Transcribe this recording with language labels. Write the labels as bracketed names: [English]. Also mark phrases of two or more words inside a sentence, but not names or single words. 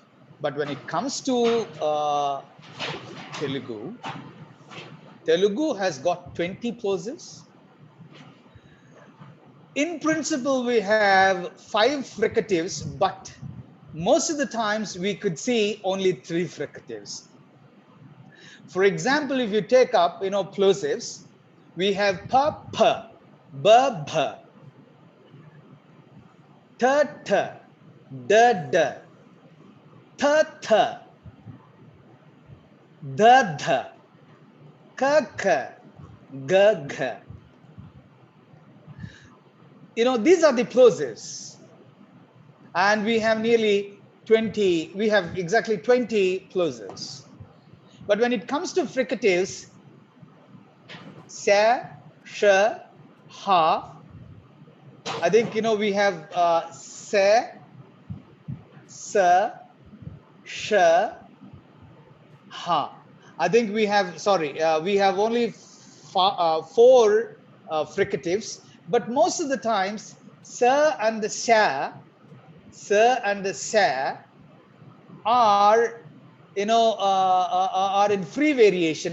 [English] But when it comes to Telugu has got 20 plosives. In principle, we have 5 fricatives, but most of the times we could see only 3 fricatives. For example, if you take up, plosives, we have pa, pa, ba, ba, ta, ta, da, da, ta, ta, da, da, ka, ka, ga, ga. These are the plosives. And we have nearly 20, we have exactly 20 plosives. But when it comes to fricatives, sa, sh, ha, I think, we have sa, sa, sh, ha. I think we have, we have only 4 fricatives, but most of the times, sa and the sha, are, are in free variation.